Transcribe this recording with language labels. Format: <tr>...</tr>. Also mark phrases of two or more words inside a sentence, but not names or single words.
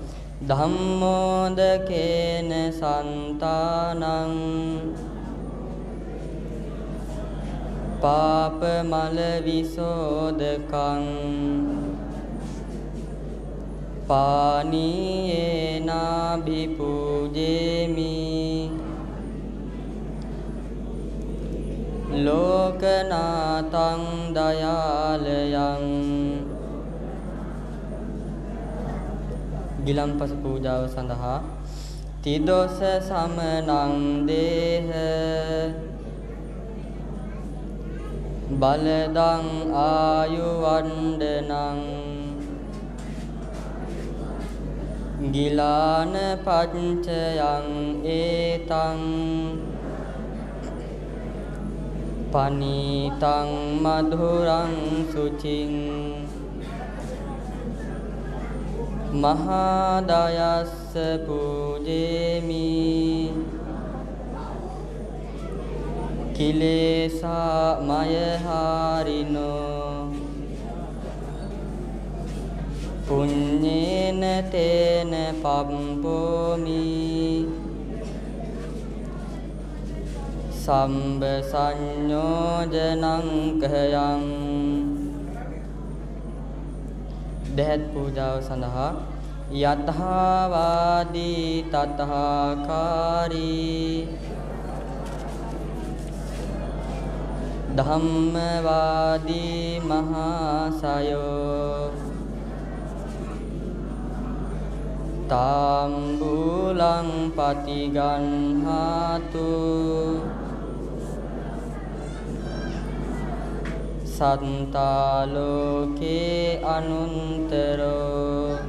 <pi>ධම්මෝදකේන සන්තානං පාප මල විසෝදකං පානීයේනාභිපූජේමි ලෝකනාතං දයාලයං.</pi> <si>ගිලන්පස පූජාව සඳහා</si> <pi>තිදොස සමනං දේහ බලදං ආයුවණ්ඩනං ගිලාන පච්චයං ඒතං පනීතං මధుරං සුචින් මහාදයස්ස පූජේමි කිලේසා මයහාරිනෝ පුඤ්ඤේන තේන පම්පෝමි සම්බ සංයෝජනං කයං දෙහත් පූජාව සඳහා යතහාවාදී තතහාකාරී ධම්මවාදී මහාසයෝ තාම්බූලං පතිගන්හාතු සත්තාලෝකේ අනුන්තරෝ</pi>